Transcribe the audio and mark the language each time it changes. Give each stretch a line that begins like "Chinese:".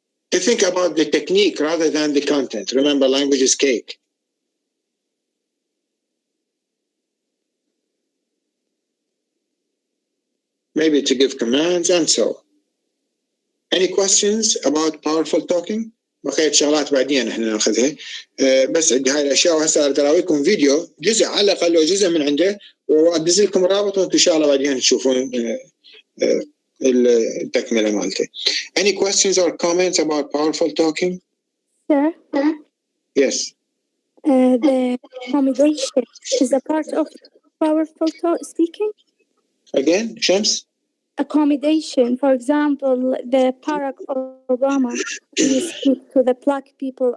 English: To think about the technique rather than the content. Remember, language is cake. Maybe to give commands and so. Any questions about powerful talking?
Arabic: بقيت شغلات بعدين احنا ناخذها. بس عندي هاي الاشياء وهسه اراويكم فيديو جزء على الاقل جزء من عنده وادز لكم رابط وانتم ان شاء الله بعدين تشوفون التكمله مالته.
English: Any questions or comments about powerful talking? Sir? Yes. The accommodation is a part of powerful speaking? Again, Shams? Accommodation, for example, the Barack Obama, he speak to the black people.